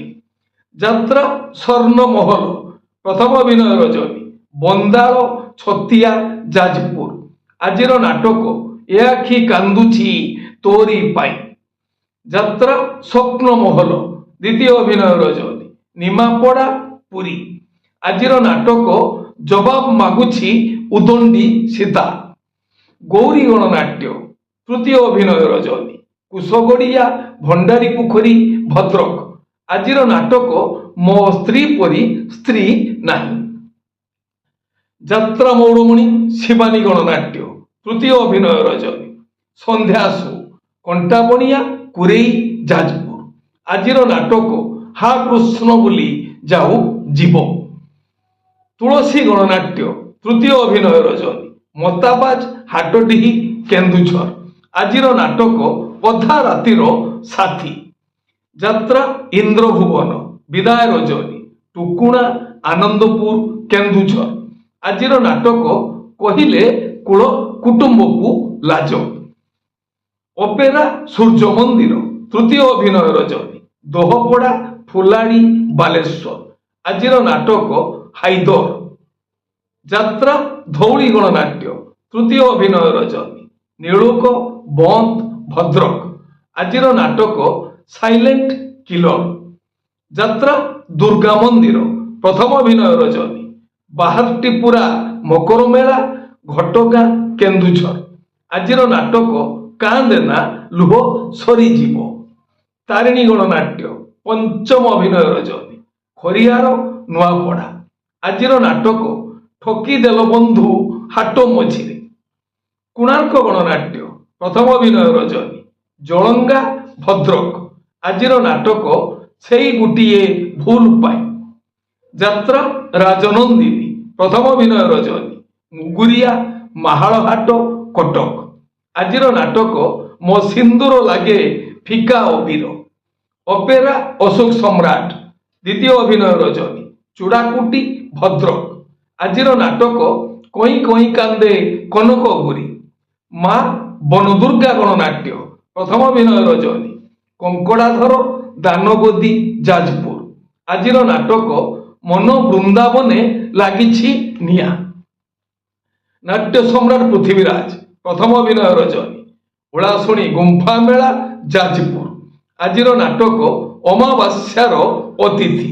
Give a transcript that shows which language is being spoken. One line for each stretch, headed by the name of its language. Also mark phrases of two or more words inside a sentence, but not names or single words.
Odia: ଯାତ୍ରା ସ୍ୱର୍ଣ୍ଣ ମହଲ ପ୍ରଥମ ଅଭିନୟ ରଜନୀ ବନ୍ଦାଲ ଛତିଆ ଯାଜପୁର ଆଜିର ନାଟକ ଏ ଆଖି କାନ୍ଦୁଛି ତୋରି ପାଇଁ। ଯାତ୍ରା ସ୍ୱପ୍ନ ମହଲ ଦ୍ୱିତୀୟ ଅଭିନୟ ରଜନୀ ନିମାପଡ଼ା ପୁରୀ ଆଜିର ନାଟକ ଜବାବ ମାଗୁଛି ଉଦଣ୍ଡୀ ସୀତା। ଗୌରୀ ଗଣନାଟ୍ୟ ତୃତୀୟ ଅଭିନୟ ରଜନୀ କୁଶଗଡ଼ିଆ ଭଣ୍ଡାରୀ ପୋଖରୀ ଭଦ୍ରକ ଆଜିର ନାଟକ ମୋ ସ୍ତ୍ରୀ ପରି ସ୍ତ୍ରୀ ନାହିଁ। ଯାତ୍ରା ମଉଡ଼ମଣି ଶିବାନୀ ଗଣନାଟ୍ୟ ତୃତୀୟ ଅଭିନୟ ରଜନୀ ସନ୍ଧ୍ୟାସୁ କଣ୍ଟାବଣିଆ କୁରେଇ ଯାଜପୁର ଆଜିର ନାଟକ ହା କୃଷ୍ଣ ବୋଲି ଯାଉ ଜୀବ। ତୁଳସୀ ଗଣନାଟ୍ୟ ତୃତୀୟ ଅଭିନୟ ରଜନୀ ମତାବାଜ ହାଟଡିହି କେନ୍ଦୁଝର ଆଜିର ନାଟକ ଅଧା ରାତିର ସାଥୀ। ଯାତ୍ରା ଇନ୍ଦ୍ରଭୁବନ ବିଦାୟ ରଜନୀ ଟୁକୁଣା ଆନନ୍ଦପୁର କେନ୍ଦୁଝର ଆଜିର ନାଟକ କହିଲେ କୁଳ କୁଟୁମ୍ବ କୁ ଲାଜ। ଅପେରା ସୂର୍ଯ୍ୟ ମନ୍ଦିର ତୃତୀୟ ଅଭିନୟ ରଜନୀ ଦୋହପଡ଼ା ଫୁଲାଡ଼ି ବାଲେଶ୍ୱର ଆଜିର ନାଟକ ହାଇଦର। ଯାତ୍ରା ଧଉଳି ଗଣନାଟ୍ୟ ତୃତୀୟ ଅଭିନୟ ରଜନୀ ନୀଳୋକ ବନ୍ଦ ଭଦ୍ରକ ଆଜିର ନାଟକ ସାଇଲେଣ୍ଟ କିଲର। ଯାତ୍ରା ଦୁର୍ଗା ମନ୍ଦିର ପ୍ରଥମ ଅଭିନୟ ରଜନୀ ବାହାରଟିପୁରା ମକର ମେଳା ଘଟଗାଁ କେନ୍ଦୁଝର ଆଜିର ନାଟକ କାନ୍ଦେନା ଲୁହ ସରିଜୀବ। ତାରିଣୀ ଗଣନାଟ୍ୟ ପଞ୍ଚମ ଅଭିନୟ ରଜନୀ ଖରିଆର ନୂଆପଡ଼ା ଆଜିର ନାଟକ ଠକିଦେଲ ବନ୍ଧୁ ହାଟ ମଝିରେ। କୋଣାର୍କ ଗଣନାଟ୍ୟ ପ୍ରଥମ ଅଭିନୟ ରଜନୀ ଜଳଙ୍ଗା ଭଦ୍ରକ ଆଜିର ନାଟକ ସେଇ ଗୋଟିଏ ଭୁଲ ପାଇଁ। ଯାତ୍ରା ରାଜନନ୍ଦିନୀ ପ୍ରଥମ ଅଭିନୟ ରଜନୀ ମୁଗୁରିଆ ମହାଲହାଟ କଟକ ଆଜିର ନାଟକ ମୋ ସିନ୍ଦୂର ଲାଗେ ଫିକା ଅବିର। ଅପେରା ଅଶୋକ ସମ୍ରାଟ ଦ୍ୱିତୀୟ ଅଭିନୟ ରଜନୀ ଚୂଡ଼ାକୁଟି ଭଦ୍ରକ ଆଜିର ନାଟକ କଇ କଇ କାନ୍ଦେ କନକ ଗୁରି। ମାଆ ବନଦୁର୍ଗା ଗଣନାଟ୍ୟ ପ୍ରଥମ ଅଭିନୟ ରଜନୀ କଙ୍କଡ଼ାଧର ଦାନଗଦି ଯାଜପୁର ଆଜିର ନାଟକ ମନ ବୃନ୍ଦାବନେ ଲାଗିଛି ନିଆଁ। ନାଟ୍ୟ ସମ୍ରାଟ ପୃଥ୍ୱୀରାଜ ପ୍ରଥମ ଅଭିନୟ ରଜନୀ ଉଡ଼ାଶୁଣି ଗୁମ୍ଫା ମେଳା ଯାଜପୁର ଆଜିର ନାଟକ ଅମାବାସ୍ୟାର ଅତିଥି।